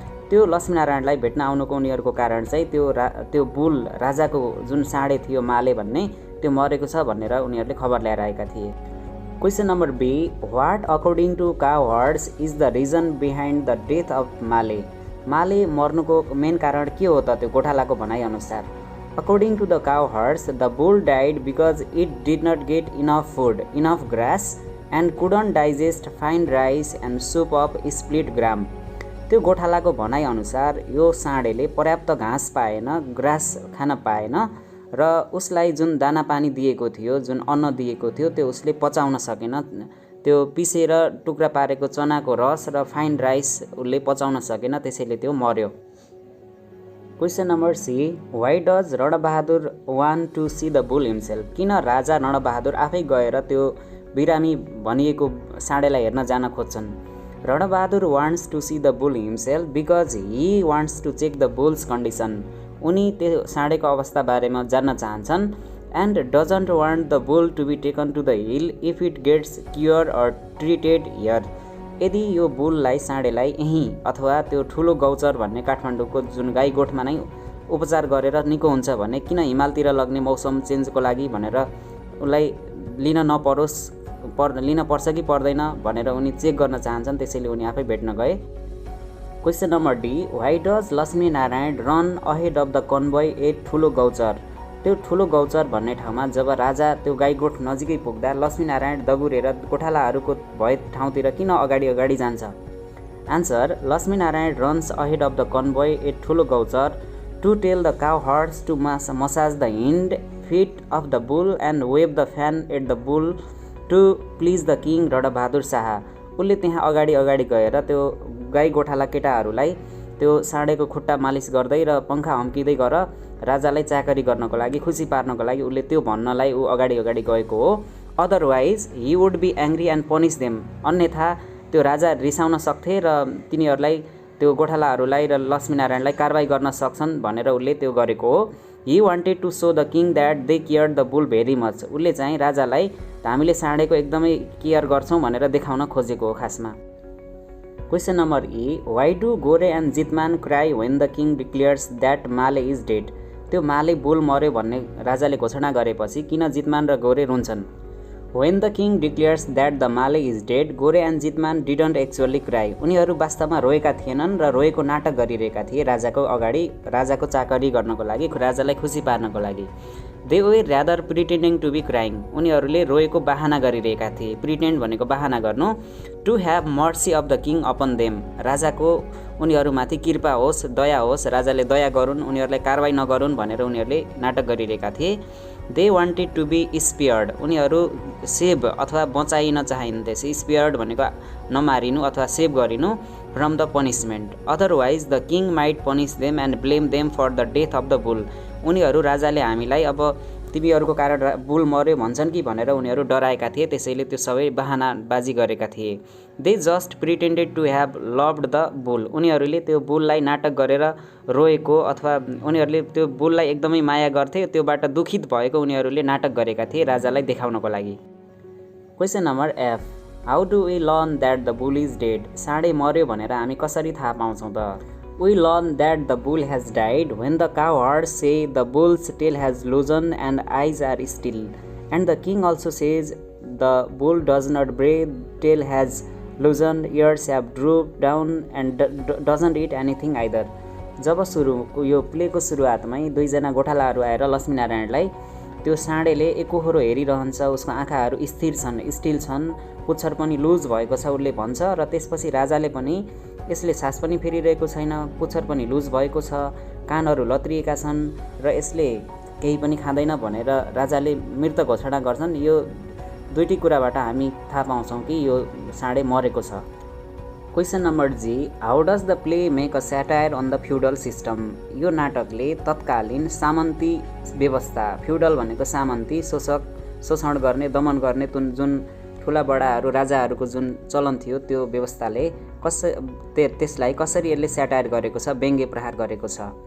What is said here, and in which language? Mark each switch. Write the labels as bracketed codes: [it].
[ne] त्यो लक्ष्मीनारायणलाई भेट्न आउनुको उनीहरूको कारण चाहिँ त्यो बुल, राजाको जुन साँडे थियो माले भन्ने, त्यो मरेको छ भनेर उनीहरूले खबर ल्याएर आएका थिए। [en] Question number B, what according to cowherds is the reason behind the death of Male. [ne] Male मर्नुको main कारण के हो त त्यो गोठालाको भनाइअनुसार? [en] According to the cowherds, the bull died because it did not get enough food, enough grass and couldn't digest fine rice and soup of split gram. [ne] त्यो गोठालाको भनाइअनुसार यो साँडेले पर्याप्त घाँस पाएन, ग्रास खान पाएन र उसलाई जुन दाना पानी दिएको थियो, जुन अन्न दिएको थियो त्यो उसले पचाउन सकेन। त्यो पिसेर टुक्रा पारेको चनाको रस र फाइन राइस उसले पचाउन सकेन, त्यसैले त्यो मर्यो। [en] Question number C, why does Ranbahadur want to see the bull himself. [ne] किन राजा रणबहादुर आफै गएर त्यो बिरामी भनिएको साँडेलाई हेर्न जान खोज्छन्? [en] Ranbahadur wants to see the bull himself because he wants to check the bull's condition. [ne] उनी त्यो साँडेको अवस्था बारेमा जान्न चाहन्छन्। [en] And doesn't want the bull to be taken to the hill if it gets cure or treated here. [ne] यदि यो बुललाई, साँडेलाई यहीँ अथवा त्यो ठुलो गौचर भन्ने काठमाडौँको जुन गाई गोठमा नै उपचार गरेर निको हुन्छ भने किन हिमालतिर लग्ने मौसम चेन्जको लागि भनेर उसलाई लिन पर्छ कि पर्दैन भनेर उनी चेक गर्न चाहन्छन्, त्यसैले उनी आफै भेट्न गए। [en] Question number D, why does Lakshmi Narayan run ahead of the convoy a Thulo Gauchar. [ne] त्यो ठुलो गौचर भन्ने ठाउँमा जब राजा त्यो गाईगोठ नजिकै पुग्दा लक्ष्मीनारायण दगुरेर गोठालाहरूको भए ठाउँतिर किन अगाडि अगाडि जान्छ? [en] Answer, Lakshminarayan runs ahead of the convoy a Thulo Gauchar to tell the cowherds to massage the hind feet of the bull and wave the fan at the bull to please the king Ranbahadur Shah. [ne] उसले त्यहाँ अगाडि अगाडि गएर त्यो गाई गोठाला केटाहरूलाई त्यो साँडेको खुट्टा मालिस गर्दै र पङ्खा हम्किँदै गर राजालाई चाकरी गर्नको लागि, खुसी पार्नको लागि उसले त्यो भन्नलाई ऊ अगाडि अगाडि गएको हो। [en] Otherwise he would be angry and punish them. [ne] अन्यथा त्यो राजा रिसाउन सक्थे र तिनीहरूलाई, त्यो गोठालाहरूलाई र लक्ष्मीनारायणलाई कारबाही गर्न सक्छन् भनेर उसले त्यो गरेको हो। [en] He wanted to show the king that they care the bull very much. [ne] उसले चाहिँ राजालाई हामीले साँडेको एकदमै केयर गर्छौँ भनेर देखाउन खोजेको हो खासमा। [en] Question number E, why do Gore and Jitman cry when the king declares that Male is dead. [ne] त्यो माले बुल मर्यो भन्ने राजाले घोषणा गरेपछि किन जितमान र गोरे रुन्छन्? [en] When the king declares that the Male is dead, Gore and Jitman didn't actually cry. [ne] उनीहरू वास्तवमा रोएका थिएनन् र रोएको नाटक गरिरहेका थिए राजाको अगाडि, राजाको चाकरी गर्नको लागि, राजालाई खुसी पार्नको लागि। [en] They were rather pretending to be crying. [ne] उनीहरूले रोएको बहाना गरिरहेका थिए। प्रिटेन्ड भनेको बहाना गर्नु। [en] To have mercy of the king upon them. [ne] राजाको उनीहरूमाथि कृपा होस्, दया होस्, राजाले दया गरून्, उनीहरूलाई कारवाही नगरून् भनेर उनीहरूले नाटक गरिरहेका थिए। [en] They wanted to be spared. [ne] उनीहरू सेभ अथवा बचाइन चाहन्थे। स्पेयर्ड भनेको नमारिनु अथवा सेभ गरिनु [en] From the punishment. Otherwise the king might punish them and blame them for the death of the bull. [ne] उनीहरू राजाले हामीलाई अब तिमीहरूको कारण बुल मर्यो भन्छन् कि भनेर उनीहरू डराएका थिए, त्यसैले त्यो सबै बहानाबाजी गरेका थिए। [en] They just pretended to have loved the bull. [ne] उनीहरूले त्यो बुललाई नाटक गरेर रोएको अथवा उनीहरूले त्यो बुललाई एकदमै माया गर्थे, त्योबाट दुखित भएको उनीहरूले नाटक गरेका थिए राजालाई देखाउनको लागि। [en] Question number F, how do we learn that the bull is dead. [ne] साँडे मर्यो भनेर हामी कसरी थाहा पाउँछौँ त? [en] We learn that the bull has died when the cowherds say the bull's tail has loosened and eyes are still, and the king also says the bull does not bray, tail has loosened, ears have drooped down and doesn't eat anything either. [ne] जब यो प्लेको सुरुवातमै दुईजना गोठालाहरू आएर लक्ष्मीनारायणलाई त्यो साँडेले एकोहोरो हेरिरहन्छ, उसको आँखाहरू स्थिर छन्, स्टिल छन्, पुच्छर पनि लुज भएको छ उसले भन्छ र त्यसपछि राजाले पनि यसले सास पनि फेरिरहेको छैन, पुच्छर पनि लुज भएको छ, कानहरू लत्रिएका छन् र यसले केही पनि खाँदैन भनेर राजाले मृत घोषणा गर्छन्। यो दुईटी कुराबाट हामी थाहा पाउँछौँ कि यो साँडे मरेको छ। [en] Question number G, how does the play make a satire on the feudal system. [ne] यो नाटकले तत्कालीन सामन्ती व्यवस्था, फ्युडल भनेको सामन्ती, शोषण गर्ने, दमन गर्ने जुन ठुला बडाहरू राजाहरूको जुन चलन थियो त्यो व्यवस्थाले त्यसलाई कसरी यसले स्याटायर गरेको छ, व्यङ्ग्य प्रहार गरेको छ?